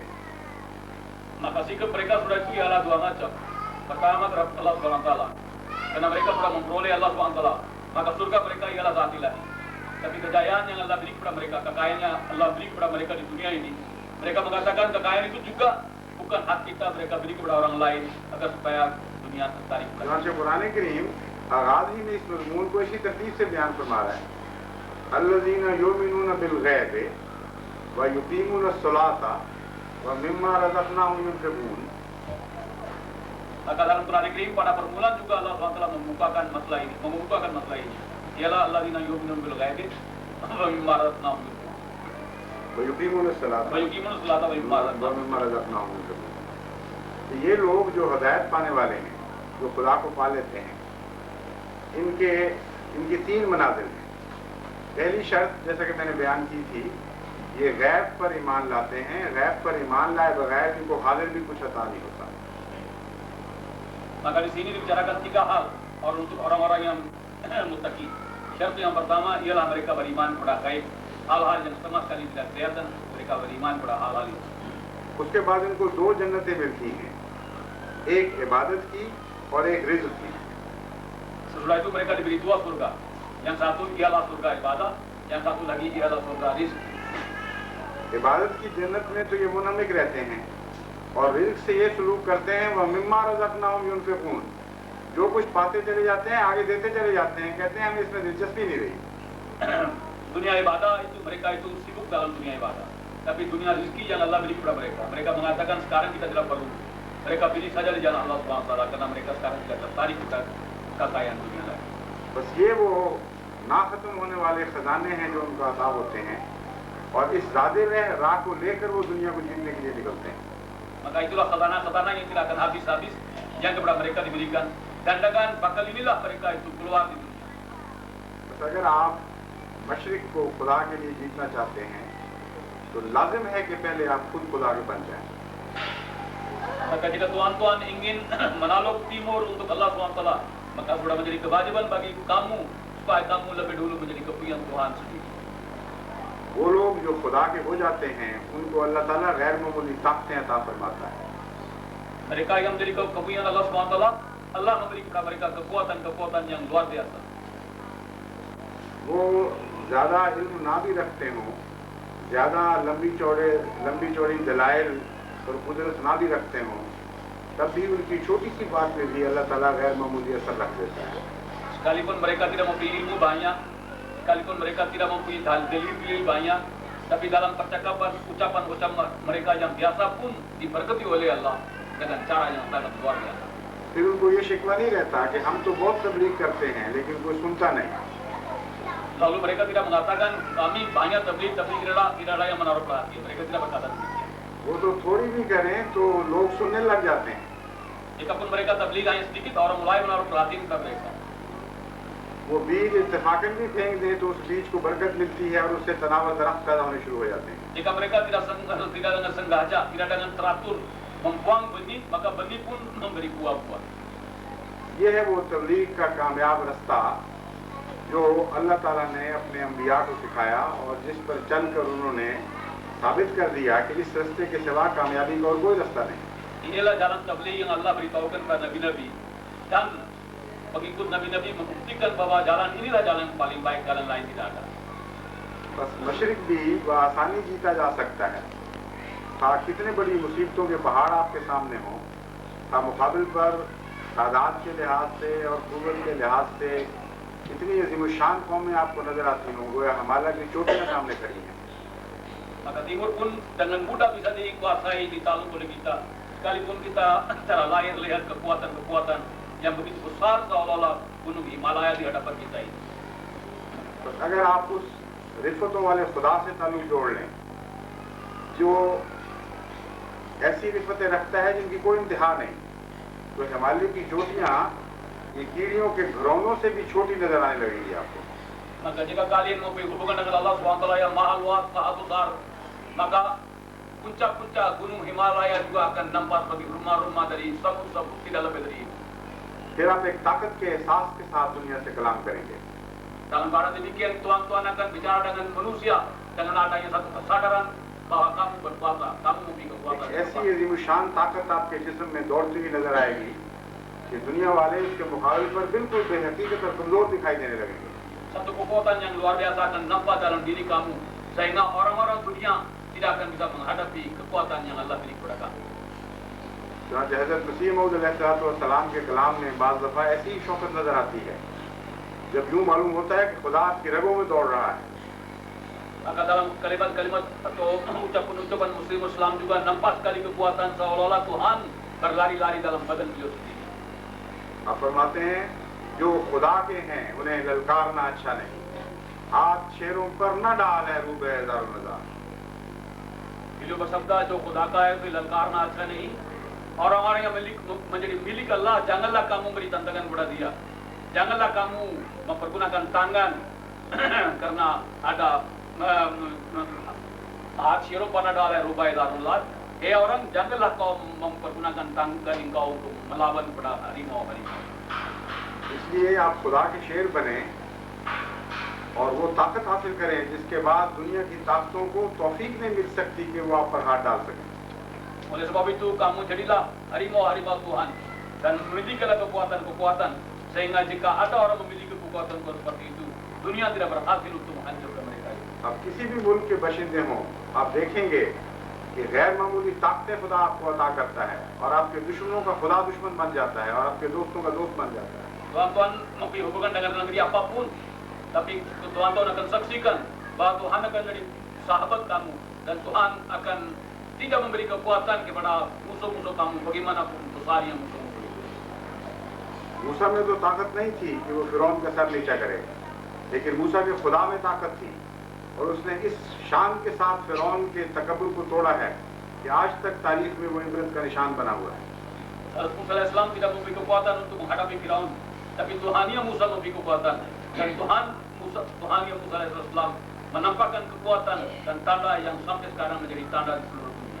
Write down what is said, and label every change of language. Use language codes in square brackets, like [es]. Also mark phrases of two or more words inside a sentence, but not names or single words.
[id] Maka sikap mereka sudah itu ialah dua macam. Pertama terhadap Allah SWT, karena mereka sudah memperoleh Allah SWT, maka surga mereka ialah zat ilahi. Tapi kejayaan yang Allah beri kepada mereka, kekayaan yang Allah beri kepada mereka di dunia ini, mereka mengatakan kekayaan itu juga bukan hak kita, mereka beri kepada orang lain agar supaya dunia tertarik. [ur] چنانچہ قرآن کریم آغاز ہی میں اس مضمون کو اسی ترتیب سے بیان فرما رہا ہے. [ar] الذين يؤمنون بالغيب و يقيمون الصلاة و مما رزقناهم ينفقون. [id] Maka dalam Quran Karim pada permulaan juga Allah SWT membukakan masalah ini, ialah [ar] الذين يؤمنون بالغيب و مما رزقناهم ينفقون. و يقيمون الصلاة و يقيمون الصلاة و مما व razaqnahum. مما رزقناهم ينفقون. [ur] تو یہ لوگ جو ہدایت پانے والے ہیں، جو خدا کو پا لیتے ہیں، ان کے تین منازل ہیں. پہلی شرط جیسا کہ میں نے بیان کی تھی، یہ غیب پر ایمان لاتے ہیں. غیب پر ایمان لائے بغیر ان کو حاضر بھی کچھ عطا نہیں ہوتا. [id] Maka di sini dibicarakan tiga hal untuk orang-orang yang muttaqi. Syarat yang pertama ialah mereka beriman kepada gaib, hal-hal yang sama sekali tidak kelihatan, mereka beriman kepada hal-hal itu. [ur] اس کے بعد ان کو دو جنتیں ملتی ہیں، ایک عبادت کی اور ایک رزق کی. [id] Sesudah itu mereka diberi dua surga. Yang satu ialah surga ibadah, yang satu lagi ialah surga rizki. [ur] عبادت کی جنت میں تو یہ منہمک رہتے ہیں اور رزق سے یہ سلوک کرتے ہیں وہ [ar] مما رزقناهم ينفقون, [ur] جو کچھ پاتے چلے جاتے ہیں آگے دیتے چلے جاتے ہیں، کہتے ہیں ہمیں اس میں دلچسپی نہیں رہی. [id] Dunia ibadah itu mereka itu sibuk dalam dunia ibadah, tapi dunia rezeki yang Allah beri kepada mereka, mereka mengatakan sekarang kita tidak perlu, mereka pilih saja di jalan Allah SWT karena mereka sekarang tidak tertarik dengan kekayaan dunia lagi. [ur] بس یہ وہ نہ ختم ہونے والے خزانے ہیں جو ان کو عطا ہوتے ہیں اور اس زادِ راہ کو لے کر وہ دنیا کو جیتنے کے لیے نکلتے ہیں. [id] Maka itulah khazanah-khazanah yang tidak akan habis-habis yang kepada mereka diberikan, dan dengan bakal inilah mereka itu keluar di dunia. [ur] بس اگر آپ مشرق کو خدا کے لیے جیتنا چاہتے ہیں تو لازم ہے کہ پہلے آپ خود خدا کے بن جائیں. [id] Maka jika tuan-tuan ingin menakluk timur untuk Allah SWT, maka sudah menjadi kewajiban bagi kamu supaya kamu lebih dulu menjadi kepunyaan Tuhan sendiri. [ur] وہ لوگ جو خدا کے ہو جاتے ہیں ان کو اللہ تعالیٰ غیر معمولی طاقتیں عطا فرماتا ہے. [id] Mereka yang menjadi kepunyaan Allah SWT, Allah memberi kepada mereka kekuatan-kekuatan yang luar biasa. [ur] وہ زیادہ علم نہ بھی رکھتے ہوں، زیادہ لمبی چوڑی دلائل اور قدرت نہ بھی رکھتے ہوں، تب بھی ان کی چھوٹی سی بات میں بھی اللہ تعالیٰ غیر معمولی اثر رکھ دیتا ہے. [id] Sekalipun mereka tidak mempunyai ilmu banyak, sekalipun mereka tidak mempunyai dalil banyak, tapi dalam percakapan, ucapan mereka yang biasa pun diberkati oleh Allah dengan cara yang sangat luar biasa. [ur] پھر ان کو یہ شکوہ نہیں رہتا کہ ہم تو بہت تبلیغ کرتے ہیں لیکن کوئی سنتا نہیں. [id] Lalu mereka tidak mengatakan kami banyak tabligh tidak ada yang menaruh perhatian. Mereka tidak berkata demikian. [ur] وہ تو تھوڑی بھی کریں تو لوگ سننے لگ جاتے ہیں. [id] Jikapun mereka tabligh hanya sedikit, orang mulai menaruh perhatian kepada mereka. [ur] وہ بیج اتفاقاً بھی پھینک دیں تو اس بیج کو برکت ملتی ہے اور اس سے تناور درخت پیدا ہونے شروع ہو جاتے ہیں. [id] Jika mereka tidak dengan sengaja, tidak dengan teratur membuang benih, maka benih pun memberi buah-buah. [ur] یہ ہے وہ تبلیغ کا کامیاب راستہ جو اللہ تعالیٰ نے اپنے انبیاء کو سکھایا اور جس پر چل کر انہوں نے ثابت کر دیا کہ اس راستے کے سوا کامیابی کا اور کوئی راستہ نہیں. [id] Inilah jalan tabligh yang Allah beritahukan kepada nabi-nabi, dan pengikut nabi-nabi membuktikan bahwa jalan inilah jalan yang paling baik, jalan lain tidak ada. [ur] بس مشرق بھی بآسانی جیتا جا سکتا ہے. ہاں، کتنے بڑی مصیبتوں کے پہاڑ آپ کے سامنے ہوں، ہاں مقابل پر تعداد کے لحاظ سے اور قوت کے لحاظ سے اتنی عظیم الشان قومیں آپ کو نظر آتی ہوں، گویا ہمالیہ کی چوٹیاں سامنے کھڑی ہیں. [id] Maka timur pun dengan mudah bisa dikuasai, ditakluk oleh kita. Sekalipun kita secara lahir lihat kekuatan-kekuatan yang begitu besar seolah-olah gunung Himalaya di hadapan kita ini. [ur] تو اگر آپ اس رفعتوں والے خدا سے تعلق جوڑ لیں جو ایسی رفعتیں رکھتا ہے جن کی کوئی انتہا نہیں، تو ہمالیہ کی چوٹیاں یہ کیڑیوں کے گھروندوں سے بھی چھوٹی نظر آنے لگے گی آپ کو. [id] Maka jika kalian mempunyai hubungan dengan Allah SWT yang maha luas, maha besar, maka puncak-puncak gunung Himalaya juga akan nampak sebagai rumah-rumah dari sabuk-sabuk tidak lebih dari itu. [ur] پھر آپ ایک طاقت کے احساس کے ساتھ دنیا سے کلام کریں گے. [id] Dalam keadaan demikian, tuan-tuan akan bicara dengan manusia dengan adanya satu kesadaran bahwa kamu berkuasa, kamu memiliki kekuatan. [ur] ایسی عظیم الشان طاقت آپ کے جسم میں دوڑتی ہوئی نظر آئے گی کہ دنیا والے اس کے مقابلے پر بالکل بے حقیقت اور کمزور دکھائی دینے لگیں گے. [id] Satu kekuatan yang luar biasa akan nampak dalam diri kamu, sehingga orang-orang dunia tidak akan bisa menghadapi kekuatan yang Allah beri kepada kamu. [ur] چنانچہ حضرت مسیح موعود علیہ السلام کے کلام میں بعض دفعہ ایسی ہی شوکت نظر آتی ہے جب یوں معلوم ہوتا ہے کہ خدا آپ کی رگوں میں دوڑ رہا ہے. [id] Maka dalam kalimat-kalimat atau ucapan-ucapan Muslim Islam juga nampak sekali kekuatan seolah-olah Tuhan berlari-lari dalam badan beliau sendiri. [ur] آپ فرماتے ہیں جو خدا کے ہیں انہیں للکارنا اچھا نہیں، ہاتھ شیروں پر نہ ڈال ہے روبے ہزاروں نزار. [id] Beliau bersabda, [ur] جو خدا کا ہے اسے للکارنا اچھا نہیں, [id] orang-orang yang menjadi milik Allah, janganlah kamu beri tantangan kepada dia, janganlah kamu mempergunakan tangan karena ada haat syirah pada dalai rubai darullah. Hei orang, janganlah kau mempergunakan tangan engkau untuk melawan kepada harimau-harimau. [ur] اس لیے آپ خدا کے شیر بنیں اور وہ طاقت حاصل کریں جس کے بعد دنیا کی طاقتوں کو توفیق نہیں مل سکتی کہ وہ آپ پر ہاتھ ڈال سکیں. [id] Oleh sebab itu kamu jadilah harimau-harimau Tuhan dan memilikilah kekuatan-kekuatan, sehingga jika ada orang memiliki kekuatan seperti itu, dunia tidak berhasil untuk menghancurkan mereka. [ur] اب کسی بھی ملک کے باشندے ہوں آپ دیکھیں گے کہ غیر معمولی طاقتیں خدا آپ کو عطا کرتا ہے اور آپ کے دشمنوں کا خدا دشمن بن جاتا ہے اور آپ کے دوستوں کا دوست بن جاتا ہے. [id] Tuhan memberi hubungan dengan negeri apapun, tapi Tuhan akan saksikan bahwa Tuhan akan jadi sahabat kamu dan Tuhan akan tidak memberi kekuatan kepada musuh-musuh kamu bagaimanapun besar yang musuh-musuh itu. [ur] موسیٰ میں تو طاقت نہیں تھی کہ وہ فرعون کا سر نیچا کرے، لیکن موسیٰ کے خدا میں طاقت تھی اور اس نے اس شان کے ساتھ فرعون کے تکبر کو توڑا ہے کہ آج تک تاریخ میں وہ عبرت کا نشان بنا ہوا ہے. [id] Musa AS tidak memberi kekuatan untuk menghadapi Firaun, tapi Tuhan yang Musa memberi kekuatan dan Tuhan yang Musa AS menampakkan kekuatan dan tanda yang sampai sekarang menjadi tanda di seluruh dunia.